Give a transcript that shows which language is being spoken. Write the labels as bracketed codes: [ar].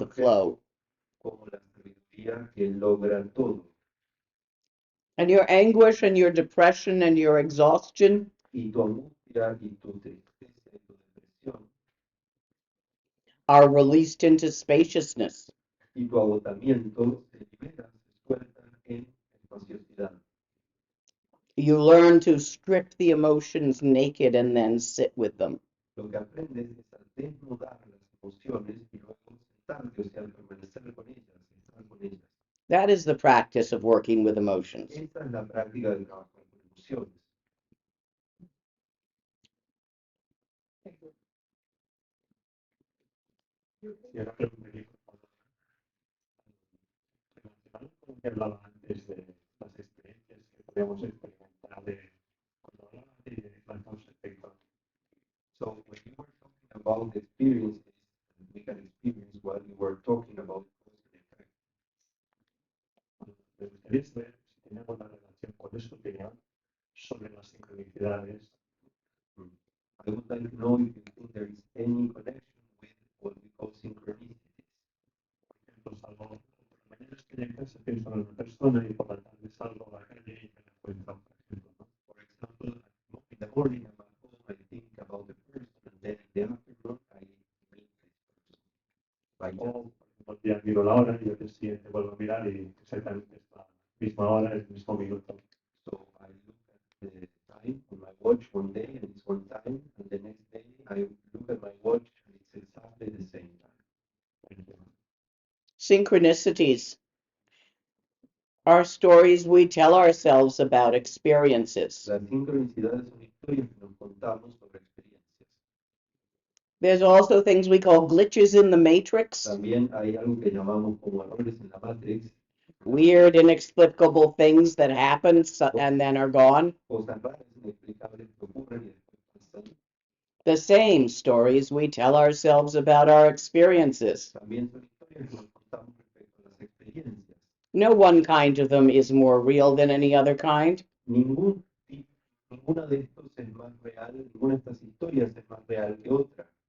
[es] surgen [en] flow. [es] como la sabiduría que logra todo. [en] And your anguish and your depression and your exhaustion [es] Y tu angustia y tu tristeza y tu depresión [en] are released into spaciousness. [es] y tu agotamiento se liberan, se sueltan en espaciosidad. [en] You learn to strip the emotions naked and then sit with them. [es] Lo que aprendes es a desnudar las emociones y luego sentarte, o sea, permanecer con ellas, estar con ellas. [en] That is the practice of working with emotions. [es] Esa es la práctica del trabajo con emociones. Y ahora preguntaría, relacionado con lo que hablaba antes de las experiencias que podíamos experimentar cuando hablaba de la causa-efecto. [en] So when you were talking about the experiences that we can experience while you were talking about cause and effect, [es] Me gustaría saber si tenemos una relación con esa opinión sobre las sincronicidades. [en] I would like to know if you think there is any connection with what we call synchronicities. [es] Por ejemplo, salgo por la mañana estoy en casa, pienso en una persona y por la tarde salgo a la calle y me la encuentro, por ejemplo, ¿no? [en] For example, in the morning I'm at home, I think about the person, and then in the afternoon I meet this person. By [es] O, por ejemplo, el día miro la hora y al día siguiente vuelvo a mirar y exactamente es la misma hora, el mismo minuto. [en] So I look at the time on my watch one day and it's one time, and the next day I look at my watch and it's exactly the same time. Synchronicities are stories we tell ourselves about experiences. [es] Las sincronicidades son historias que nos contamos sobre experiencias. [en] There's also things we call glitches in the matrix, [es] También hay algo que llamamos como errores en la Matrix, [en] weird, inexplicable things that happen and then are gone. [es] cosas raras, inexplicables que ocurren y después pasan. [en] The same stories we tell ourselves about our experiences. [es] También son historias que nos contamos respecto a las experiencias. [en] No one kind of them is more real than any other kind. [es] Ninguna de estos es más real, ninguna de estas historias es más real que otra.